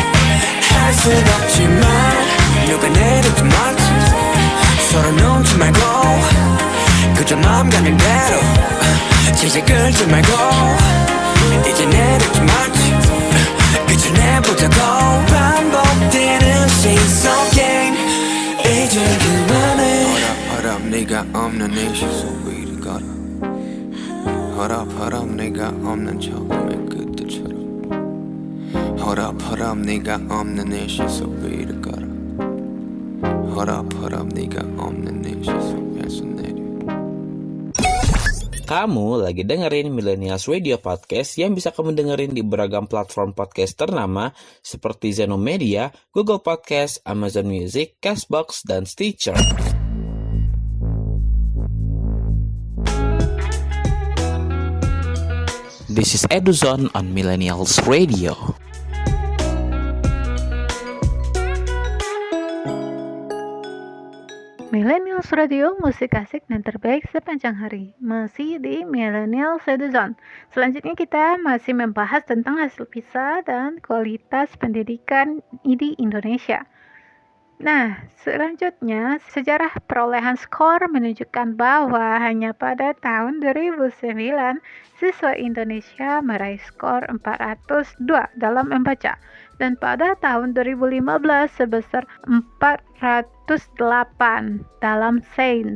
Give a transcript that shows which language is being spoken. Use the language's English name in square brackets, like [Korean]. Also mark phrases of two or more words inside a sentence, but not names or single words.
[Korean] 할 순 없지만 누가 내리든 말든 서로 놓지 말고 그저 마음 가는 대로 질질 끌지 말고 이제 내리지 말지 그저 내보자고 반복되는 시속 게임 이제 그만해 헐업 네가 없는 이 시속 위를 걸어 헐업 네가 없는 처음의 그때처럼 헐업 네가 없는 이 시속 위를 걸어 헐업 네가 없는 이 시속에서 내려 [Indonesian] Kamu lagi dengerin Millennials Radio Podcast yang bisa kamu dengerin di beragam platform podcast ternama seperti Zeno Media, Google Podcast, Amazon Music, Castbox, dan Stitcher. [English] This is Eduzone on Millennials Radio. [Indonesian] Millennials Radio, musik asik dan terbaik sepanjang hari. Masih di Millennials Zone. Selanjutnya kita masih membahas tentang hasil PISA dan kualitas pendidikan di Indonesia. Nah, selanjutnya sejarah perolehan skor menunjukkan bahwa hanya pada tahun 2009 siswa Indonesia meraih skor 402 dalam membaca dan pada tahun 2015 sebesar 408 dalam sains.